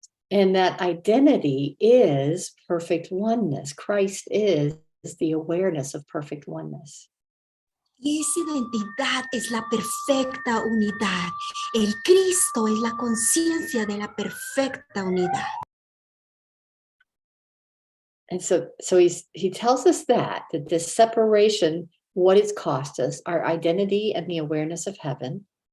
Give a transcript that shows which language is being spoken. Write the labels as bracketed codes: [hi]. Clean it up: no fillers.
[en] And that identity is perfect oneness. Christ is the awareness of perfect oneness. [es] Y esa identidad es la perfecta unidad. El Cristo es la conciencia de la perfecta unidad. [en] And so he tells us that this separation, what it's cost us, our identity and the awareness of heaven.